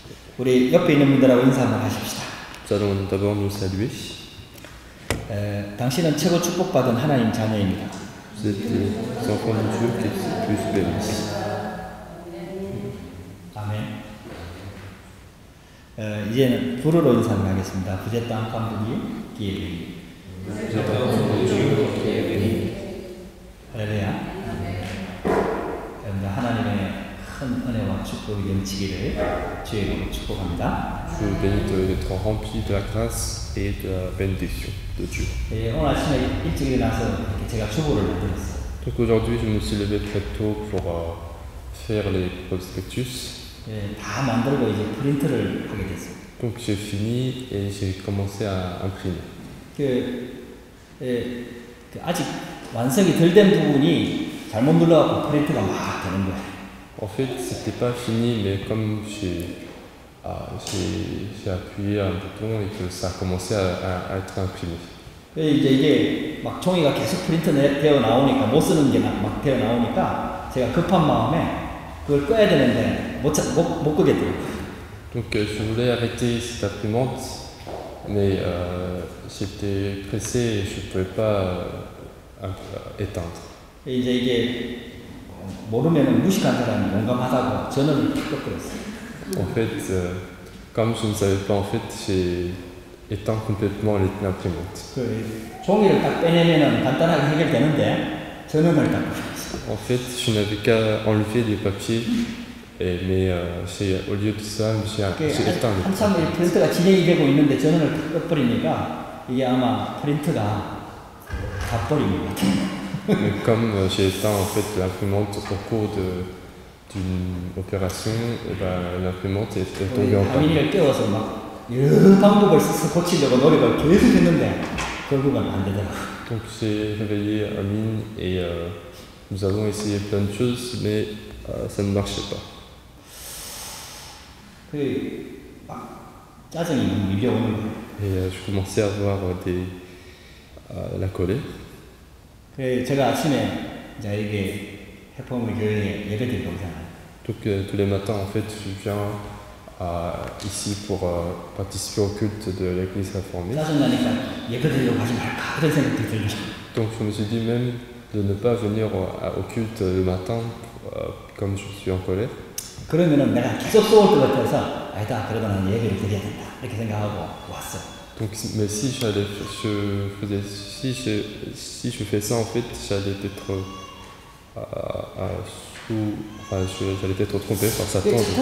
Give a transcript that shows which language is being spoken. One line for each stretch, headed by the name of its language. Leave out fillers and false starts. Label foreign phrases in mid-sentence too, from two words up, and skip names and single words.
Korean: 우리 옆에 있는 분들하고 인사 한번 하십시다.
French: Nous allons d'abord nous saluer.
Korean: 당신은 최고 축복받은 하나님 자녀입니다.
French: Vous êtes des enfants de Dieu qui sont plus bénis.
Korean: 아멘. 이제는 불어로 인사를 하겠습니다. 부제 땅 깜부기 기회리.
French: Vous êtes enfants de Dieu qui est béni.
Korean: 할렐루야. 하나님의 큰 은혜와 축복이 넘치기를 주의 이름으로 축복합니다.
French: Je vous bénis d'être remplis de la grâce et de la bénédiction de Dieu.
Korean: 오늘 아침에 일찍 일어나서 제가 주보를 만들었어요.
French: Donc aujourd'hui, je me suis levé très tôt pour faire les prospectus.
Korean: 다 만들고 이제 프린트를 하게 됐어요.
French: Donc j'ai fini et j'ai commencé à imprimer.
Korean: 아직 완성이 덜 된 부분이 잘못 눌러갖고 프린트가 막 되는 거예요.
French: En fait, c'était pas fini, mais comme j'ai appuyé un bouton et que ça a commencé à être imprimé.
Korean: 이제 이게 막 종이가 계속 프린트 되어 나오니까 못 쓰는 게 막 되어 나오니까 제가 급한 마음에 그걸 꺼야 되는데 못 끄겠더라고요.
French: Donc je voulais arrêter cette imprimante, mais j'étais pressé et je ne pouvais pas éteindre.
Korean: 이제 이게 모르면 무식한 사람이 용감하다고 전원을 탁 꺼버렸어요.
French: En fait, comme je ne savais pas, en fait, j'ai éteint complètement l'imprimante.
Korean: 종이를 딱 빼내면 간단하게 해결되는데 전원을 딱 꺼버렸어요.
French: En fait, je n'avais qu'à enlever les papiers, mais au lieu de ça, j'ai éteint le
Korean: 한참 이 프린트가 진행이 되고 있는데 전원을 탁 꺼버리니까 이게 아마 프린트가 다 버린 것 같아요.
French: Mais comme j'ai éteint en fait l'imprimante au cours d'une opération, l'imprimante est tombée en panne.
Korean: 가민이를 깨워서 막 여러 방법을 써서 고치려고 노력을 계속 했는데 결국은 안 되더라고요.
French: Donc j'ai réveillé Amine et nous avons essayé plein de choses, mais ça ne marchait pas.
Korean: 짜증이 밀려오는 거예요.
French: Et je commençais à avoir la colère.
Korean: 제가 아침에 이제 이게 해포물 교회에 예배드리러 오잖아요.
French: Donc tous les matins en fait je viens ici pour participer au culte de l'église réformée.
Korean: 짜증나니까 예배드리러 가지 말까 그런 생각도 들어요.
French: Donc je me suis dit même de ne pas venir au culte le matin comme je suis en colère.
Korean: 그러면은 내가 계속 쏘을 것 같아서 아니다 그래도 나는 예배를 드려야 된다 이렇게 생각하고 왔어.
French: Donc, mais si je fais ça en fait, j'allais être j'allais être trompé par Satan.